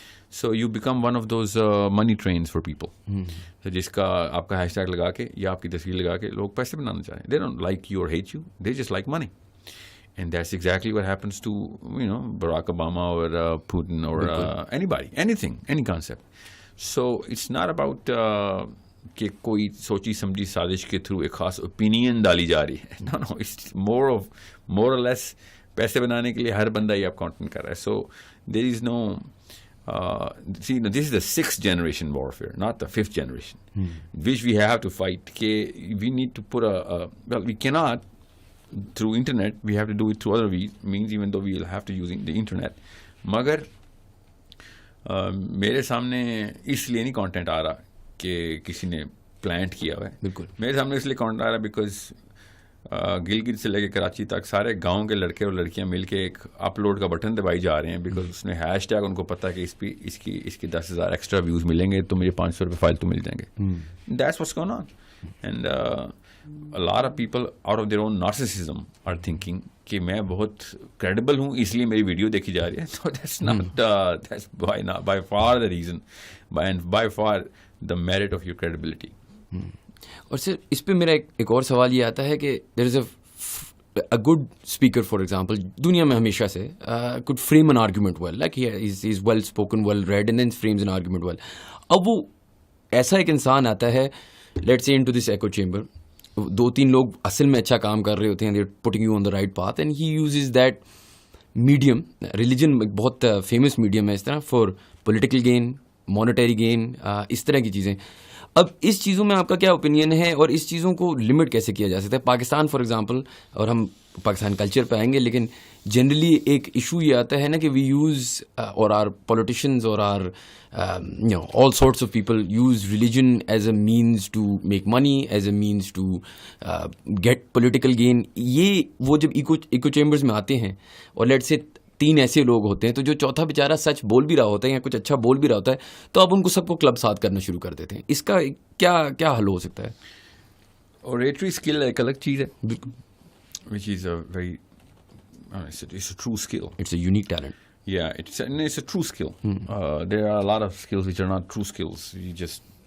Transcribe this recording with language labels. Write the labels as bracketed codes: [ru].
[en] so you become one of those money trains for people [ur] جس کا آپ کا ہیش ٹیگ لگا کے یا آپ کی تصویر لگا کے لوگ پیسے بنانا چاہیں. [en] They don't like you اور hate you, they just like money. And that's exactly what happens to, Barack Obama or Putin or anybody, anything, any concept. So it's not about [ur] کہ کوئی سوچی سمجھی سازش کے تھرو ایک خاص اوپینین ڈالی جا رہی ہے. [en] No, it's more or less [ur] پیسے بنانے کے لیے ہر بندہ یہ اب کانٹینٹ کر رہا ہے. [en] So there is no this is the 6th generation warfare, not the 5th generation, which we have to fight. We need to put we cannot through internet, we have to do it through other means, even though we will have to using the internet. [ur] مگر میرے سامنے اس لیے نہیں content آ رہا کہ کسی نے plant کیا ہوا ہے. بالکل میرے سامنے اس لیے کانٹینٹ آ رہا ہے بیکاز گلگت سے لے کے کراچی تک سارے گاؤں کے لڑکے اور لڑکیاں مل کے ایک اپلوڈ کا بٹن دبائی جا رہے ہیں بیکاز اس نے ہیش ٹیگ ان کو پتا کہ اس کی 10,000 ایکسٹرا ویوز ملیں گے تو مجھے 500 روپے فالتو مل جائیں گے. [en] That's what's going on. And a lot of people out of their own narcissism are thinking [ur] کہ میں بہت credible ہوں اس لیے میری ویڈیو دیکھی جا رہی ہے. [en] So that's not that's by far the reason and by far the merit of your credibility. [ur] اور سر اس پہ میرا ایک اور سوال یہ آتا ہے کہ [en] there is a good speaker for example [ur] دنیا میں ہمیشہ سے [en] could frame an argument well, like he's well spoken, well read and then frames an argument well. [ur] اب وہ ایسا ایک انسان آتا ہے [en] let's say into this echo chamber, [ur] 2-3 لوگ اصل میں اچھا کام کر رہے ہوتے ہیں, [en] they're putting you on the right path and he uses that medium, religion [ur] بہت فیمس میڈیم ہے اس طرح, [en] for political gain, monetary gain, [ur] اس طرح کی چیزیں. اب اس چیزوں میں آپ کا کیا اوپینین ہے اور اس چیزوں کو لمٹ کیسے کیا جا سکتا ہے؟ پاکستان فار ایگزامپل, اور ہم پاکستان کلچر پہ آئیں گے, لیکن جنرلی ایک ایشو یہ آتا ہے نا کہ [en] We use or our politicians or our all sorts of people use religion as a means to make money, as a means to get political gain. [ur] یہ وہ جب ایکو چیمبرز میں آتے ہیں اور لیٹ سے 3 ایسے لوگ ہوتے ہیں تو جو چوتھا بیچارہ سچ بول بھی رہا ہوتا ہے یا کچھ اچھا بول بھی رہا ہوتا ہے تو آپ ان کو سب کو کلب ساتھ کرنا شروع کر دیتے ہیں. اس کا کیا حل ہو سکتا ہے؟ اوریٹری اسکل ایک الگ چیز ہے بالکل, [en] which is a very it's a true skill. It's a unique talent. Yeah, it's a true skill. There are a lot of skills which are not true skills. You just